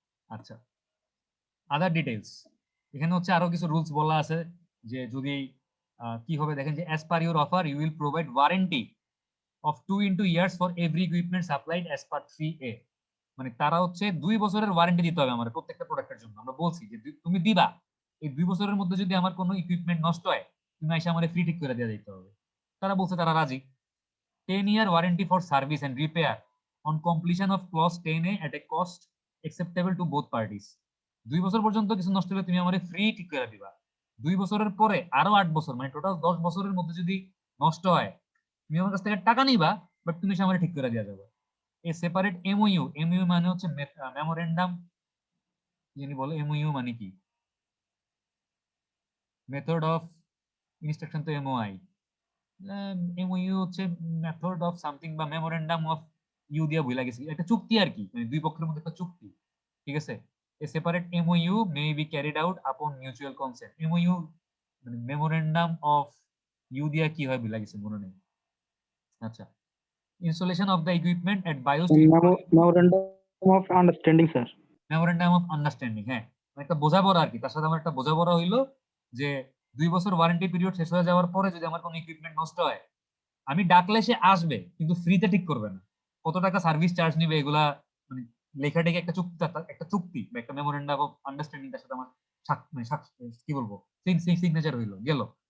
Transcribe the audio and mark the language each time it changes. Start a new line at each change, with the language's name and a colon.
English: আচ্ছা, other details,
Bangla: এখানে হচ্ছে আরো কিছু রুলস বলা আছে, যে যদি কি হবে দেখেন, যে
English: As per your offer you will provide warranty of 2 years for every equipment supplied as per 3A।
Bangla: মানে তারা হচ্ছে 2 বছরের ওয়ারেন্টি দিতে হবে আমার প্রত্যেকটা প্রোডাক্টের জন্য। আমরা বলছি যে তুমি দিবা, এই 2 বছরের মধ্যে যদি আমার কোনো ইকুইপমেন্ট নষ্ট হয় তুমি এসে আমাদের ফ্রি ঠিক করে দিয়ে দিতে হবে। তারা বলছে তারা রাজি।
English: 10 year warranty for service and repair on completion of clause 10A at a cost acceptable to both parties.
Bangla: 2 বছর পর্যন্ত কিছু নষ্ট হলে তুমি আমারে ফ্রি ঠিক করে দিবা। 2 বছরের পরে আরো 8 বছর মানে টোটাল 10 বছরের মধ্যে যদি নষ্ট হয় তুমি আমার কাছ থেকে টাকা নিবা, বাট তুমি সে আমারে ঠিক করে দেওয়া যাবে। এ সেপারেট এমওইউ, এমওইউ মানে হচ্ছে মেমোরেন্ডাম, যিনি বলে এমওইউ মানে কি, মেথড অফ ইনস্ট্রাকশন তো এমওআই, এমওইউ হচ্ছে মেথড অফ সামথিং বা মেমোরেন্ডাম অফ ইউ দিয়া বইলা গেছি, একটা চুক্তি আর কি, মানে দুই পক্ষের মধ্যে একটা চুক্তি, ঠিক আছে।
English: A separate MOU may be carried out upon mutual consent.
Bangla: এমওইউ মানে মেমোরেন্ডাম অফ ইউ দিয়া কি হয় বইলা গেছে, মনে নেই।
English: আচ্ছা, installation of the equipment at bios, memorandum of understanding, sir.
Bangla: Memorandum of understanding, হ্যাঁ, মানে একটা বোঝাপড়া আর কি, তার সাথে আমার একটা বোঝাপড়া হইলো যে 2 বছর ওয়ারেন্টি পিরিয়ড শেষ হয়ে যাওয়ার পরে যদি আমার কোনো ইকুইপমেন্ট নষ্ট হয়, আমি ডাকলে সে আসবে কিন্তু ফ্রিতে ঠিক করবে না, কত টাকা সার্ভিস চার্জ নিবে এগুলা মানে লেখাটাকে একটা চুক্তি, একটা চুক্তি বা একটা মেমোরেন্ডাম অফ আন্ডারস্ট্যান্ডিং, তার সাথে আমার কি বলবো সিগনেচার হইলো গেল।